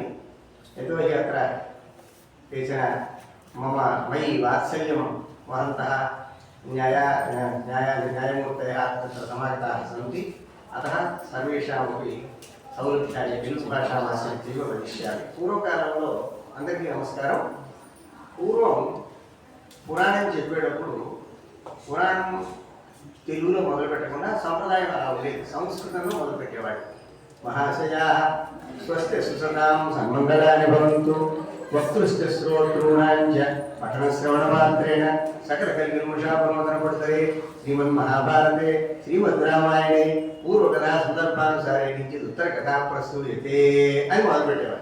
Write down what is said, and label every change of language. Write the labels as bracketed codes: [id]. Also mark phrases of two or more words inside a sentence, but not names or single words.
[sa] यतोहि अत्र केचन मयि वात्सल्यं वहन्तः न्यायमूर्तयः तत्र समागताः सन्ति। अतः सर्वेषामपि सौलभ्याय तेलुगुभाषामाश्रित्यैव वदिष्यामि। [te] पूर्वकाలంలో అందరికీ నమస్కారం। పూర్వం పురాణం చెప్పేటప్పుడు పురాణం తెలుగులో మొదలు పెట్టకుండా సంప్రదాయం అలా ఉండేది, సంస్కృతంలో మొదలు పెట్టేవాడు. [sa] మహాశయా స్వస్తి సుసదాం సన్మంగళాని భవంతు వక్తృశ్చ శ్రోతॄణాంచ పఠన శ్రవణ మాత్రేణ సకల కల్విమోషాపనోదన పడుతరే శ్రీమన్మహాభారతే శ్రీమద్ రామాయణే పూర్వకథా సందర్భానుసారే నుంచి ఉత్తర కథా ప్రస్తూయతే [te] అని మొదలుపెట్టేవాడు.